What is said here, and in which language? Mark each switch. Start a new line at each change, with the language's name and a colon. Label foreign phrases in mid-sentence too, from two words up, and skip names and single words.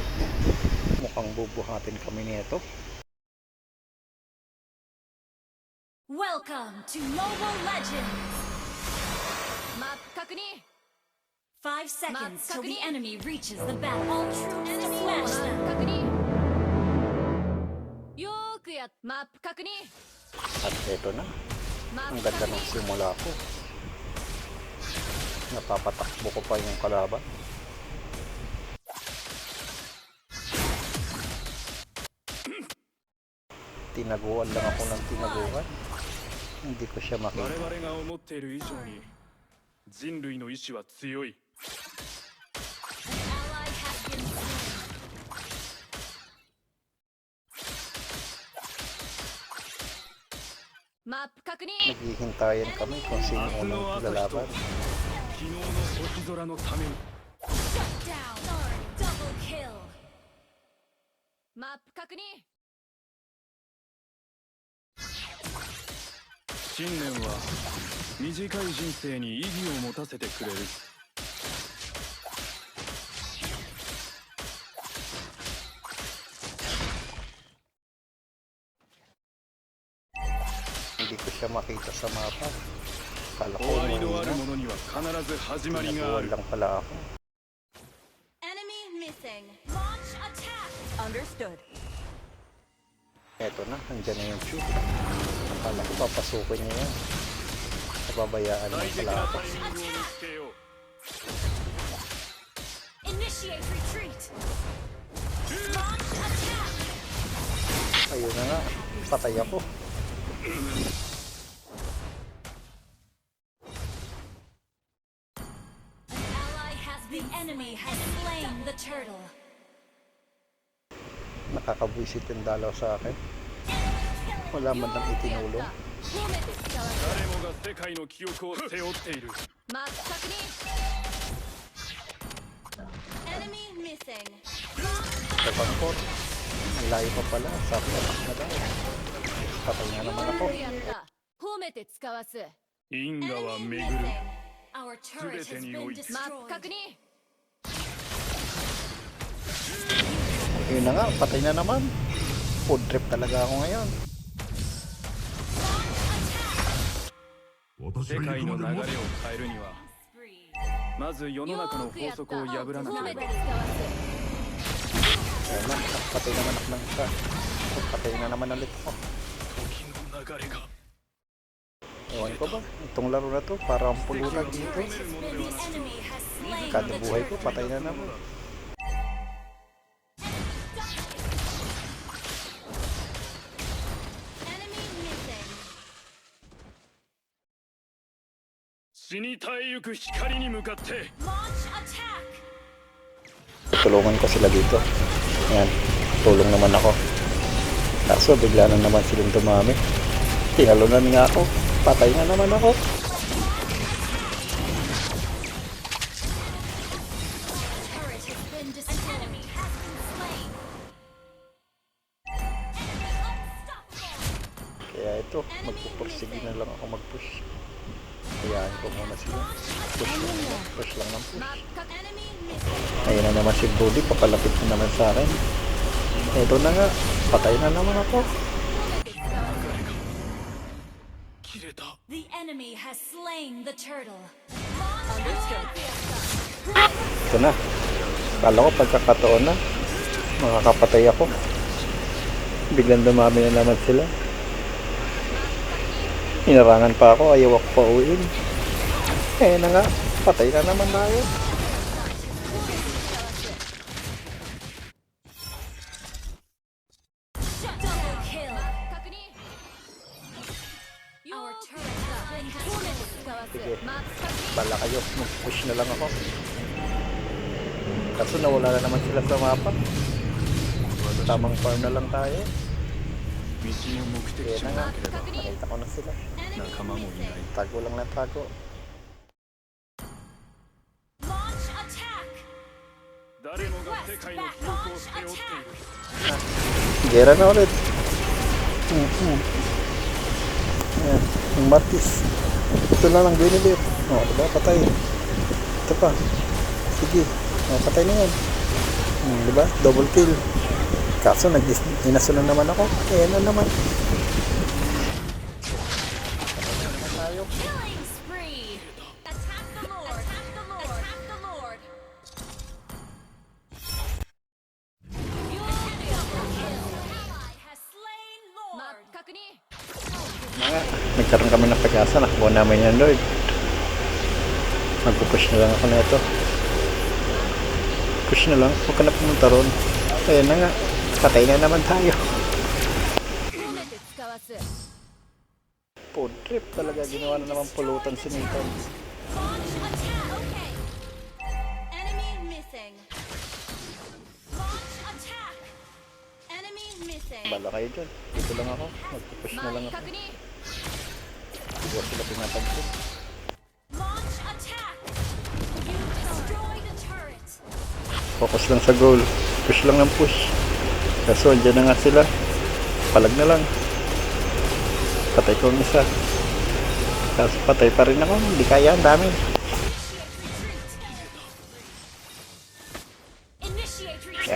Filipino: Mukhang bubuhatin kami nito.
English: Welcome to Mobile Legends! Map 確認 5 seconds till the enemy reaches the battle. All troops smash them!
Japanese: 確認よーくやっ Map 確認
Filipino: At ito na, ang ganda ng simula ko. Napapatakbo ko pa yung kalaban. Tinaguan lang ako ng tinaguan. Hindi ko siya makita.
Japanese: Map 確認
Filipino: Naghihintayan kami kung sino unang lalaban.
English: Shut down! Double kill! Map 確認
Japanese: 信念は短い人生に意義を持たせてくれる。
Filipino: Hindi ko siya makita sa mapa. Kala ko
Japanese: 終わりのある
Filipino: mahina.
Japanese: ものには必ず始まりがあ
Filipino: Tinaguan
Japanese: る。
Filipino: lang pala ako.
English: Enemy missing. Launch attack. Understood.
Filipino: Eto na, andyan na yung Chu. Akala ko papasukin niya yan. Nababayaan
Japanese: 最
Filipino: lang
Japanese: 適
Filipino: pala
Japanese: な
Filipino: ako.
Japanese: タイミングを見つけよう。
English: Initiate retreat. Launch attack.
Filipino: Ayun na nga, patay ako. An ally has the enemy has slain the turtle. Nakakabwisit yung dalaw sa akin. Wala man lang itinulong.
Japanese: 誰もが世界の記憶を背負っている。マップ確認
English: Enemy missing.
Filipino: Sabang ko, ang layo pa pala. Sabi na na daw. Patay na naman ako.
Japanese: やった褒めて使わす因果は
English: Enemy
Japanese: 巡る。
English: missing. Our turret has
Japanese: 全てに
English: been
Japanese: おいて
English: destroyed.
Japanese: マップ確認
Filipino: Yun na nga, patay na naman.
English: Food trip
Filipino: talaga ako ngayon.
Japanese: 世界の流れを変えるにはまず世の中の法則を破らなければ。
Filipino: Ayun na, patay naman ako ng isa. Patay na naman ulit ako.
Japanese: 時の流れが
Filipino: Ewan ko ba, itong laro na to, parang pulunan dito.
English: The enemy has slain
Filipino: Kada
English: the
Filipino: buhay ko,
English: turtle.
Filipino: patay na naman.
English: Enemy missing.
Japanese: 死に絶えゆく光に向かって
English: Launch attack.
Filipino: Tulungan ko sila dito. Ayan, tulong naman ako. Kaso bigla na naman silang dumami. Tinalunan nga ako. Patay na naman ako.
English: Turret has been destroyed. An enemy has been slain. Enemy unstoppable.
Filipino: Kaya ito, magpupursige na lang ako mag-push. Hayaan ko muna sila. Push lang naman. Push lang ng push.
Japanese: マップ確
English: Enemy missing.
Filipino: Ayun na naman si Brody. Papalapit na naman sa akin. Ito na nga. Patay na naman ako.
Japanese: 切れた。
English: The enemy has slain the turtle.
Filipino: Ito na. Kala ko pagkakataon na. Makakapatay ako. Biglang dumami na naman sila. Inarangan pa ako. Ayaw ako pa uwiin. Eh na nga. Patay na naman tayo.
English: Double kill. 確認 Our turret has been destroyed.
Filipino: Sige.
Japanese: マップ確認
Filipino: Bala kayo. Mag-push na lang ako. Kaso nawala na naman sila sa mapa. Tamang farm na lang tayo.
Japanese: 道の目的
Filipino: Kaya
Japanese: 地
Filipino: na
Japanese: が
Filipino: nga.
Japanese: なければ
Filipino: Nakita ko na sila.
Japanese: 仲間もいない
Filipino: Tago lang ng tago.
English: Launch attack.
Japanese: 誰もが世界の記憶を背負っている。
Filipino: Gera na ulit. Ayan, yung Martis. Ito na lang binili. O, diba? Patay. Ito pa. Sige, patay na yan. Diba?
English: Double kill.
Filipino: Kaso inaso na naman ako. Ayan na naman. Tayo.
English: Killing spree. Attack the Lord. Attack the Lord. Attack the Lord. Your ally has slain Lord.
Filipino: Mga, nagkaroon kami ng pag-asa. Nakuha namin yan, Lord. Magpupush na lang ako na ito. Push na lang. Huwag ka na pumunta ron. Ayan na nga. Patay na naman tayo.
English: Food trip
Filipino: talaga. Ginawa na naman pulutan si Nathan.
English: Launch attack. Okay. Enemy missing. Launch attack. Enemy missing.
Filipino: Bala kayo dyan. Dito lang ako. Magpupush na lang ako.
Japanese: 確認
Filipino: Siguro sila pinatagpo.
English: Launch attack. You destroy the turret.
Filipino: Focus lang sa goal. Push lang ng push. Kaso andyan na nga sila. Palag na lang. Patay ko ang isa. Kaso patay pa rin ako. Hindi kaya. Ang dami.
English: Initiate retreat.